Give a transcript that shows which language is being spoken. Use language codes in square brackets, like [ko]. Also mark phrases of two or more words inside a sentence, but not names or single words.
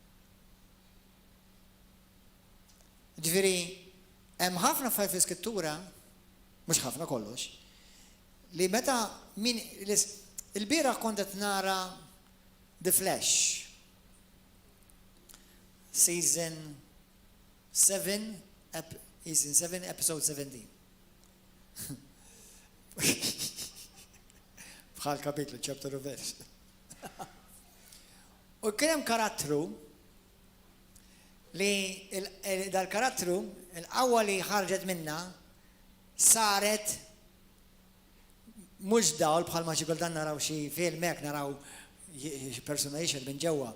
[mt] Ġifieri, hemm ħafna affarijiet fl-Iskrittura, mhux ħafna kollox, li meta min il-bieraħ kont qed nara The Flash. [en] Season 7, episode 17. [mt] Bħal kapitlu, [en] chapter of verse. [mt] U kien hemm karattru li dal-karattru, il-qawwa li ħarġet minna saret mhux dawl bħalma xi kultant naraw xi film hekk naraw persuna jixed minn ġewwa.